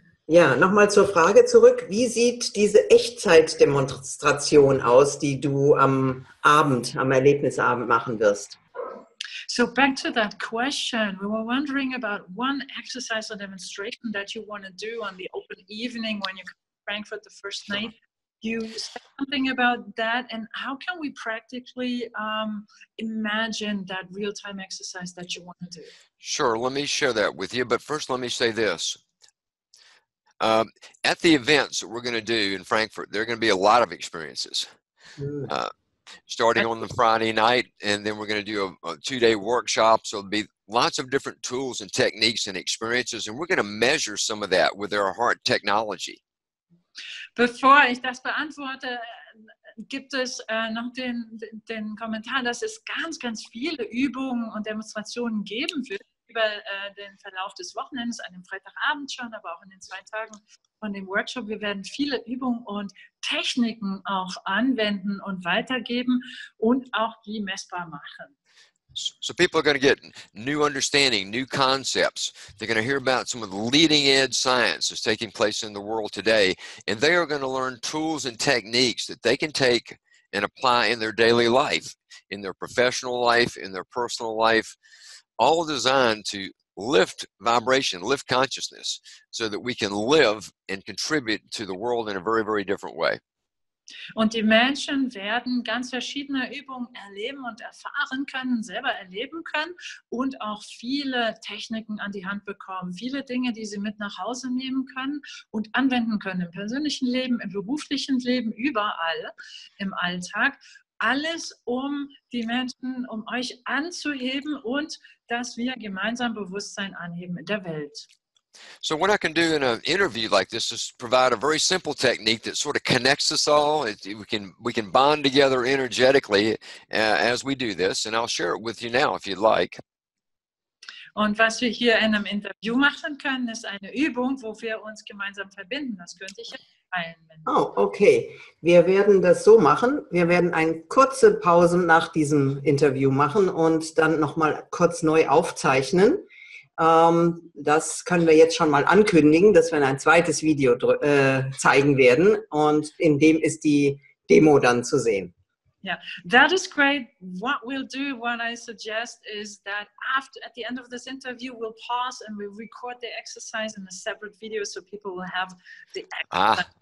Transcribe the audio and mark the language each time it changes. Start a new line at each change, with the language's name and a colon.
German: Ja, nochmal zur Frage zurück. Wie sieht diese Echtzeitdemonstration aus, die du am Abend, am Erlebnisabend machen wirst?
English: So back to that question, we were wondering about one exercise or demonstration that you want to do on the open evening when you come to Frankfurt the first night. You said something about that, and how can we practically imagine that real-time exercise that you want to do? Sure, let me share that with you, but first let me say this. At the events that we're going to do in Frankfurt, there are going to be a lot of experiences. Starting on the Friday night, and then we're going to do a 2-day workshop. So there'll be lots of different tools and techniques and experiences, and we're going to measure some of that with our heart technology.
German: Bevor ich das beantworte, gibt es noch den Kommentar, dass es ganz, ganz viele Übungen und Demonstrationen geben wird über den Verlauf des Wochenendes, an dem Freitagabend schon, aber auch in den 2 Tagen von dem Workshop. Wir werden viele Übungen und Techniken auch anwenden und weitergeben und auch die messbar machen.
English: So people are going to get new understanding, new concepts. They're going to hear about some of the leading edge science that's taking place in the world today. And they are going to learn tools and techniques that they can take and apply in their daily life, in their professional life, in their personal life, all designed to lift vibration, lift consciousness, so that we can live and contribute to the world in a very, very different way.
German: Und die Menschen werden ganz verschiedene Übungen erleben und erfahren können, selber erleben können und auch viele Techniken an die Hand bekommen. Viele Dinge, die sie mit nach Hause nehmen können und anwenden können im persönlichen Leben, im beruflichen Leben, überall im Alltag. Alles, um die Menschen, um euch anzuheben und dass wir gemeinsam Bewusstsein anheben in der Welt.
English: So what I can do in an interview like this is provide a very simple technique that sort of connects us all. We can bond together energetically as we do this, and I'll share it with you now if you'd like.
German: Und was wir hier in einem Interview machen können, ist eine Übung, wo wir uns gemeinsam verbinden. Das könnte ich jetzt teilen.
English: Oh, okay.
German: Wir werden das so machen. Wir werden eine kurze Pause nach diesem Interview machen und dann nochmal kurz neu aufzeichnen. Das können wir jetzt schon mal ankündigen, dass wir ein zweites Video zeigen werden und in dem ist die Demo dann zu sehen.
English: Yeah, that is great. What we'll do, what I suggest is that at the end of this interview, we'll pause and we'll record the exercise in a separate video so people will have the exercise.